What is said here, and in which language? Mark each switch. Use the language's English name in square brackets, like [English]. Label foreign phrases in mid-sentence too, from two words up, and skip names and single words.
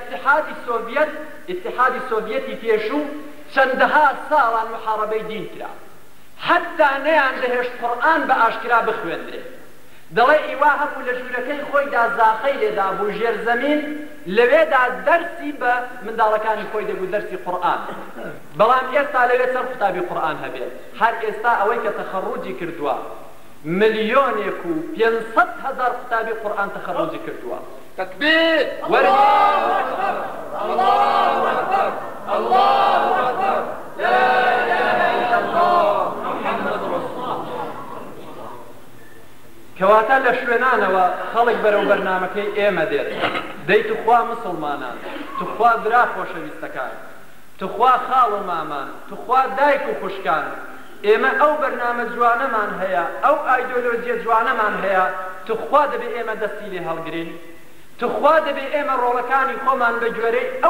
[Central Kurdish] ئیتحادی سۆڤیەتی پێشوو چەندەها ساڵان محارەبەی دین کرا حتا نەیان دەهێشت قورئان بە ئاشکرا بخوێندرێت دەڵێ ئیوا هەبوو لە ژوورەکەی خۆیدا زاخەی لێدا بوو ژێر زەمین لەوێدا دەرسی بە منداڵەکانی خۆی دەبوو دەرسی قورئان بەڵام ئێستا لەوێ چەند قوتابی قورئان هەبێت هەر ئێستا ئەوەی کە تەخەڕوجی کردووە ملیۆنێک و 500,000 قوتابی قورئان تەخەڕوجی کردووە [Arabic] تكبير الله أكبر الله أكبر الله أكبر لا إله إلا الله محمد رسول الله [Central Kurdish] کەواتە لە شوێنانەوە خەڵک بەرەو بەرنامەکەی ئێمە دێت دەی توخوا مسلمانان توخوا برا خۆشەویستەکان توخوا خاڵ و مامان توخوا دایک و خوشکان ئێمە ئەو بەرنامە جوانەمان هەیە ئەو ئایدۆلۆجیە جوانەمان هەیە توخوا دەبێ ئێمە دەستی لێ هەڵگرین توخوا دەبێ ئێمە ڕۆڵەکانی خۆمان بە گوێرەی ئەو